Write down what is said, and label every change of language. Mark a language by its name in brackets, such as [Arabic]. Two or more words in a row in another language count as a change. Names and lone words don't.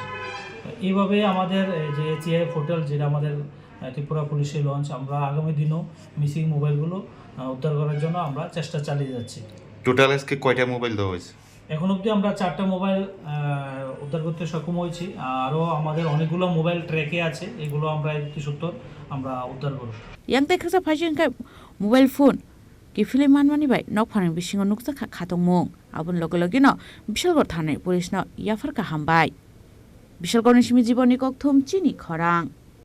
[Bangla] এইভাবে আমাদের যে সিআই পোর্টাল যেটা আমাদের ত্রিপুরা পুলিশের লঞ্চ, আমরা আগামী দিনও মিসিং মোবাইলগুলো উদ্ধার করার জন্য আমরা চেষ্টা চালিয়ে যাচ্ছি। টোটাল আজকে কয়টা মোবাইল দেওয়া হয়েছে? এখন অবধি আমরা 4টা মোবাইল উদ্ধার করতে সক্ষম হয়েছি, আরও আমাদের অনেকগুলো মোবাইল ট্র্যাকে আছে, এগুলো আমরা অতি সত্তর আমরা উদ্ধার করব। [Kok Borok] Yang teksa phajingkai [English] mobile phone [Kok Borok] ki film manmani bai nokphanang bisingo nuksa khatongmung abon loge no Bishalgor thanai police no yafarka hambai Bishalgor ni simi jiboni kokthum chini khorang